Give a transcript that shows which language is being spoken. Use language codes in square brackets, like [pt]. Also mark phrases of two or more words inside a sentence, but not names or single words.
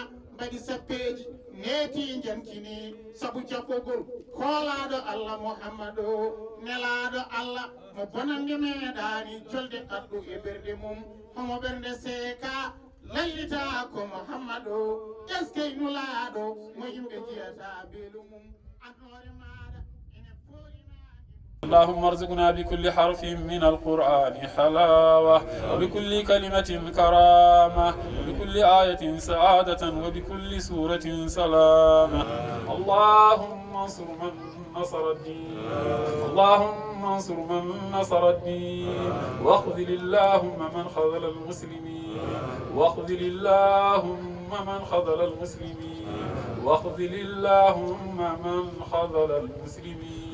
[ff] mbaɗi sappeji neeti jankini sabu jaɓɓogol koolaɗo allah mouhammadou nelaɗo allah mo bonande meeɗani jolde addu e ɓerde mum homo ɓernde seeka lallita ko mouhammadou eskey nulaɗo mo yimɓe jiyata beelu mum annore maɗa ene foorina [ar] اللهم ارزقنا بكل حرف من القرآن حلاوة وبكل كلمة كرامة وبكل آية سعادة وبكل سورة سلامة اللهم انصر من نصر الدين اللهم انصر من نصر الدين واخذل اللهم من خذل المسلمين واخذل اللهم من خذل المسلمين واخذل اللهم من خذل المسلمين